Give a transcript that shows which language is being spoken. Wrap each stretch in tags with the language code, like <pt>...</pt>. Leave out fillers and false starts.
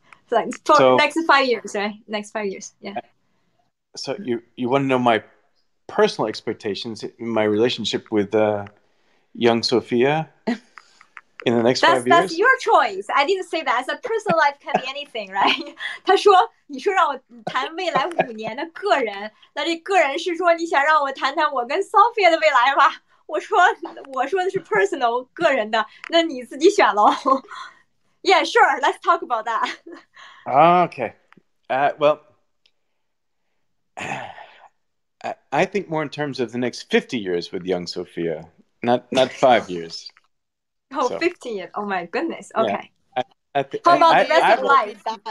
<en>Like for next 5 years, right? Next 5 years, yeah. So you want to know my personal expectations in my relationship with young Sophia in the next 5 years? That's your choice. I didn't say that. As a personal life can be anything, right?</en> <zh>他说你说让我谈未来5年的个人，那这个人是说你想让我谈谈我跟 Sophia 的未来吧？我说的是 personal 个人的，那你自己选喽。</zh> <en>Yeah, sure. Let's talk about that. Okay. Well, I think more in terms of the next 50 years with young Sophia, not 5 years. Oh, so, 50 years. Oh my goodness. Okay. Yeah, how about the rest of life?</en>